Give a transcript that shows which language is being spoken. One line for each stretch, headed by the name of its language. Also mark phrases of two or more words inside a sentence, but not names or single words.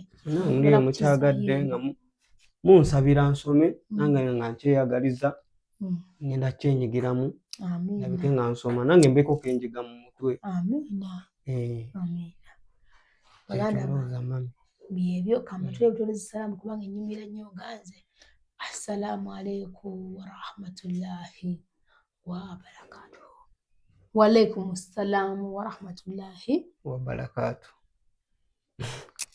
Ganda: ndiye mukyagadde nga munsabira nsome nange nga nkyeyagaliza ngenda kyenyigiramu ndabike amiina nga nsoma nange mbeeko kenjiga mu mutwe. amiina amiina baganda Kyekyo mami byebyo kamatule butuliza salaamu kubanga ennyumira nnyo ganze.
Arabic: السلام عليكم ورحمة الله وبركاته. وعليكم السلام ورحمة الله wabarakatuh.